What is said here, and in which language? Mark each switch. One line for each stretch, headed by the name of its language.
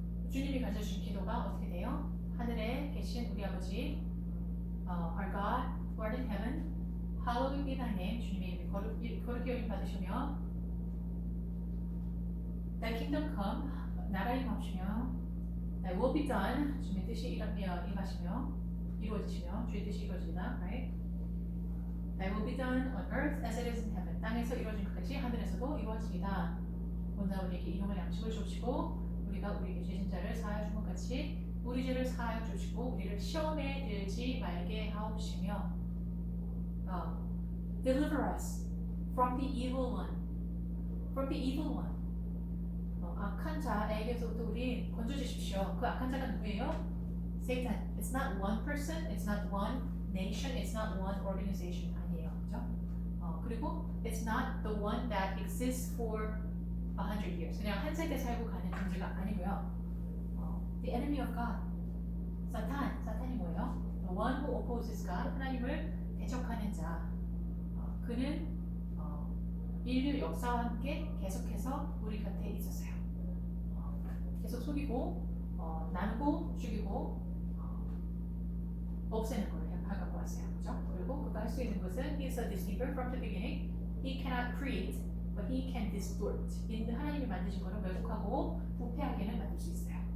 Korean: 주님이 가져주신 기도가 어떻게 돼요? 하늘에 계신 우리 아버지,
English: our God, who art in heaven, hallowed be thy name.
Korean: 주님의 이름이 거룩히 여김 받으시며,
English: thy kingdom come,
Korean: 나라 임하시며,
English: thy will be done.
Korean: 주님의 뜻이 임하시며, 이루어지시며, 주의 뜻이 이루어지다.
English: Right? Thy will be done on earth as it is in heaven.
Korean: 땅에서 이루어진 것같이 하늘에서도 이루어지이다. 오늘 우리에게 일용할 양식을 주시고 우리가 우리에게 죄진 자를 사하여 준 것 같이 우리 죄를 사하여 주시고 우리를 시험에 들지 말게 하옵시며
English: deliver us from the evil one. From the evil one.
Korean: 악한 자에게서부터 우리 건져주십시오. 그 악한 자가 누구예요? Satan. It's not one person.
English: It's not one nation. It's not one organization.
Korean: 아니에요. 그죠? 그리고
English: it's not the one that exists for 100 years.
Korean: 그냥 한 세대 살고 가는 존재가 아니고요.
English: The enemy of God.
Korean: 사탄이 뭐예요?
English: The one who opposes God.
Korean: 하나님을 대적하는 자. 그는 인류 역사와 함께 계속해서 우리 곁에 있었어요. 계속 속이고 나누고 죽이고 없애는 걸 해가고 왔어요. 그죠? 그리고 그가 할 수 있는 것은
English: He is a deceiver from the beginning. He cannot create, but he can distort.
Korean: 하나님이 만드신 것을 왜곡하고 부패하게는 만들 수 있어요.